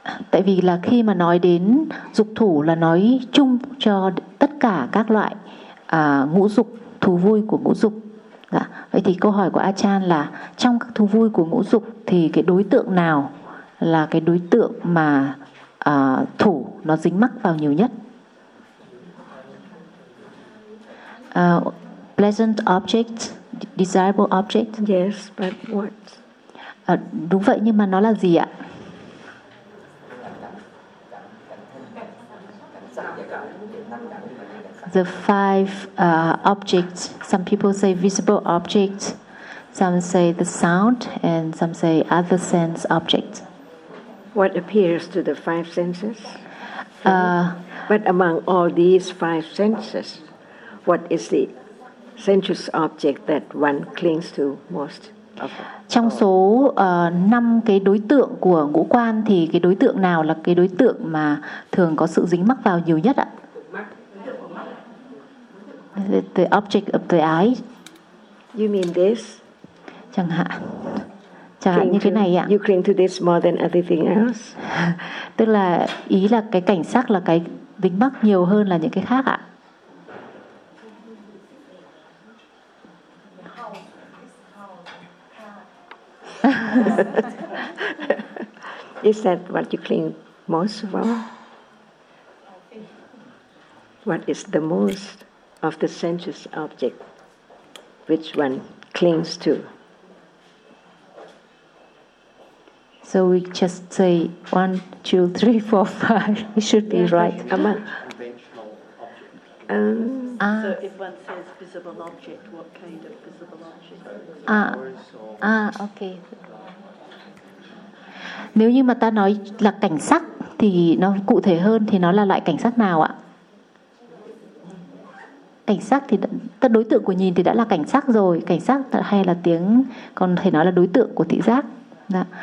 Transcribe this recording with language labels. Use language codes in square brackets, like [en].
[vi] Tại vì là khi mà nói đến dục thủ là nói chung cho tất cả các loại ngũ dục, thú vui của ngũ dục. Dạ. Vậy thì câu hỏi của Achan là trong các thú vui của ngũ dục thì cái đối tượng nào là cái đối tượng mà thủ nó dính mắc vào nhiều nhất? [en] Pleasant object, desirable object. Yes, but what? [vi] Đúng vậy, nhưng mà nó là gì ạ? [en] The five objects, some people say visible object, some say the sound, and some say other sense object. What appears to the five senses? But among all these five senses, what is the sensuous object that one clings to most? [vi] Trong số năm cái đối tượng của ngũ quan thì cái đối tượng nào là cái đối tượng mà thường có sự dính mắc vào nhiều nhất ạ? [en] The object of the eye. You mean this? [vi] Chẳng hạn. Chẳng hạn như thế này ạ. [en] You cling to this more than everything else. [vi] Tức là ý là cái cảnh sắc là cái dính mắc nhiều hơn là những cái khác ạ. [en] Is that what you cling most of all? What is the most of the sensuous object which one clings to? So we just say 1, 2, 3, 4, 5. It should be right. Among. So if one says visible object, what kind of visible object? Okay. [vi] Nếu như mà ta nói là cảnh sắc thì nó cụ thể hơn thì nó là loại cảnh sắc nào ạ? Cảnh sắc thì ta đối tượng của nhìn thì đã là cảnh sắc rồi, cảnh sắc hay là tiếng còn thể nói là đối tượng của thị giác. Đã.